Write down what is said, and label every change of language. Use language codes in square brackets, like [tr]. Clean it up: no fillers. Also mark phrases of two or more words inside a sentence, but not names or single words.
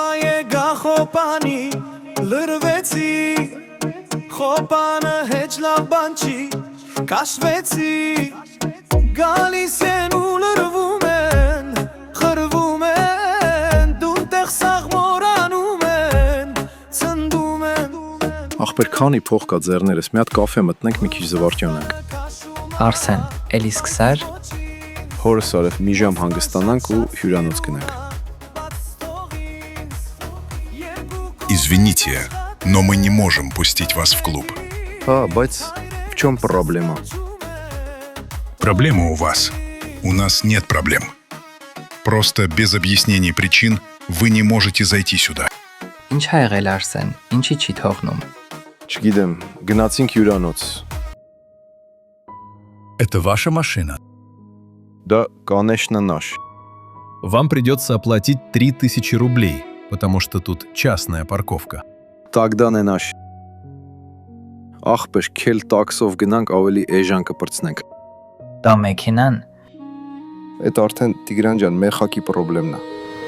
[hy] Խոպանը հեչ լավ բան չի, կաշվեցի, գալիս են ու լրվում են, խրվում են, դուն տեղ սաղմորանում են, ծնդում են։ Ախպեր քանի փող կա ձեռներս, մի հատ կաֆե մտնենք, մի քիչ զվարճանանք։ Արսեն, էլի սկսար։ Հորս արև մի ժամ հանգստանանք ու հյուրանոց գնանք։ [ru] Извините, но мы не можем пустить вас в клуб. Բայց в чем проблема? Проблема у вас. У нас нет проблем. Просто без объяснений причин вы не можете зайти сюда. [hy] Ինչ ա եղել Արսեն, ինչի չի թողնում։ Չգիտեմ, գնացինք հյուրանոց։ [ru] Это ваша машина. Да, конечно, наш. Вам придется оплатить 3000 рублей, потому что тут частная парковка. Тогда не наш. [hy] Ախպեր, քել տաքսով գնանք ավելի էժան կպրծնենք։ Դա մեքենան։ Այդ արդեն Տիգրան ջան, մեր խակի խնդիրն է։